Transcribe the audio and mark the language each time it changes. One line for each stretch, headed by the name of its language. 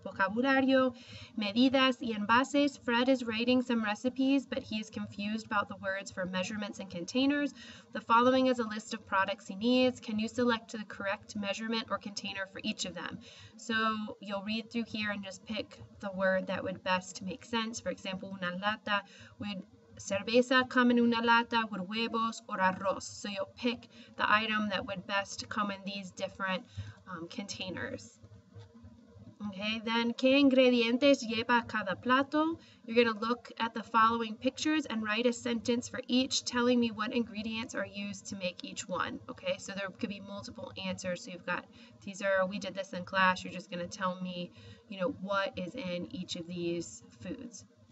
Spanish: Vocabulario, medidas y envases.
English: Fred is writing some recipes, but he is confused about the words for measurements and containers. The following is a list of products he needs. Can you select the correct measurement or container for each of them? So you'll read through here and just pick the word that would best make sense. For example, una lata would cerveza come
Spanish: en una lata
English: with huevos or arroz. So you'll pick the item that would best come in these different containers. Okay, then,
Spanish: ¿qué ingredientes lleva cada plato?
English: You're going to look at the following pictures and write a sentence for each telling me what ingredients are used to make each one. Okay, so there could be multiple answers. So you've got, we did this in class. You're just going to tell me, what is in each of these foods.